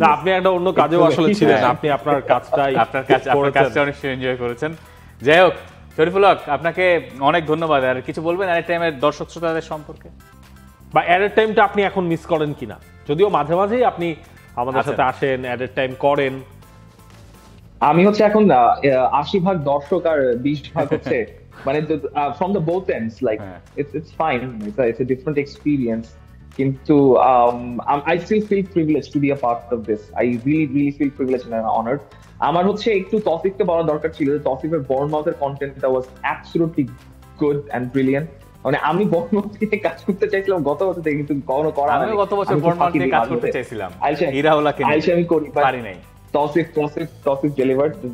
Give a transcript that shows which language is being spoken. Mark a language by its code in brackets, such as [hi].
[bn] আপনি একটা অন্য কাজেও আসলে ছিলেন, আপনি আপনার কাজটা অনেক এনজয় করেছেন। যাই হোক, শরীফুল হক, আপনাকে অনেক ধন্যবাদ। আর কিছু বলবেন অ্যাট টাইমের দর্শক শ্রোতাদের সম্পর্কে, বা অ্যাট টাইমটা আপনি এখন মিস করেন কিনা? যদিও মাঝে মাঝেই আপনি আমাদের সাথে আসেন, অ্যাট টাইম করেন। আমি হচ্ছে এখন 80% দর্শক আর 20% হচ্ছে মানে [en] from the both ends, like it's fine, it's a different experience, কিন্তু I still feel privileged to be a part of this. I really feel privileged and honored. [bn] আমার হচ্ছে একটু তৌফিককে বলা দরকার ছিল যে তৌফিকের বর্নমাউথের কন্টেন্টটা [en] was absolutely good and brilliant. [bn] মানে আমি বর্নমাউথ নিয়ে কাজ করতে চাইছিলাম গত বছর থেকে, কিন্তু কখনো করা হয়নি। আমি গত বছর বর্নমাউথ নিয়ে কাজ করতে চাইছিলাম, হিরাওলাকে নিয়ে আমি করি, পারি নাই। [en] Tawfiq delivered.